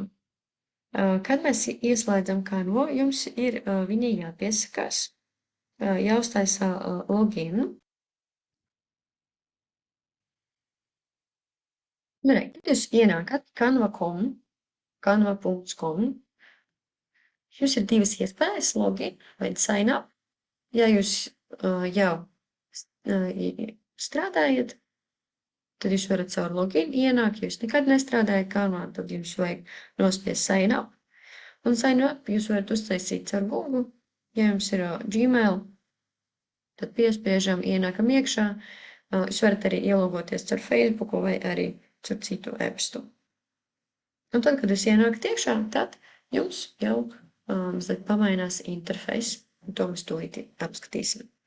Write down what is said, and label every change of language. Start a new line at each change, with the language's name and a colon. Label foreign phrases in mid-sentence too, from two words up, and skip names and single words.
Latvian: Kad mēs ieslēdzam Canva, jums ir viņai jāpiesakās, jāuztaisa login. Nu, tad jūs ienākat canva.com, canva.com. Jums ir divas iespējas, login vai
English: sign up.
Latvian: Ja jūs jau strādājat, tad jūs varat caur login ienākt, ja jūs nekad nestrādājat Canvā, tad jums vajag nospiest
English: sign up.
Latvian: Un
English: sign up
Latvian: jūs varat uztaisīt caur Google, ja jums ir Gmail, tad piespiežam, ienākam iekšā. Jūs varat arī ielogoties caur Facebook vai arī caur citu e-pastu. Un tad, kad jūs ienākat iekšā, tad jums jau mazliet pamainās interfejs, un to mēs tūlīt apskatīsim.